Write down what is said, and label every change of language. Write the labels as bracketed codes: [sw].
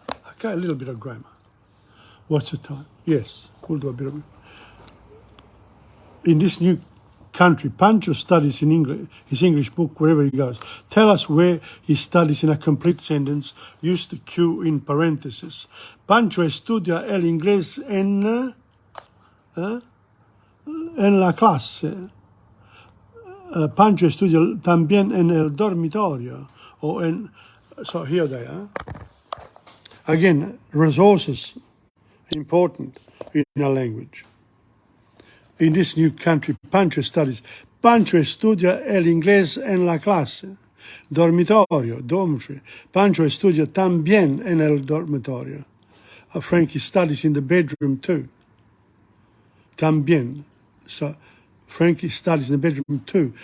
[en] Okay, a little bit of grammar. What's the time? Yes, we'll do a bit of it. In this new country, Pancho studies in English, his English book wherever he goes. Tell us where he studies in a complete sentence. Use the Q in parentheses. [es] Pancho estudia el inglés en la clase. Pancho estudia también en el dormitorio. [en] So here they are. Again, resources, important in a language. In this new country, Pancho studies. [es] Pancho estudia el inglés en la clase. Dormitorio, dormitory. Pancho estudia también en el dormitorio. [en] Frankie studies in the bedroom too. También. So Frankie studies in the bedroom too.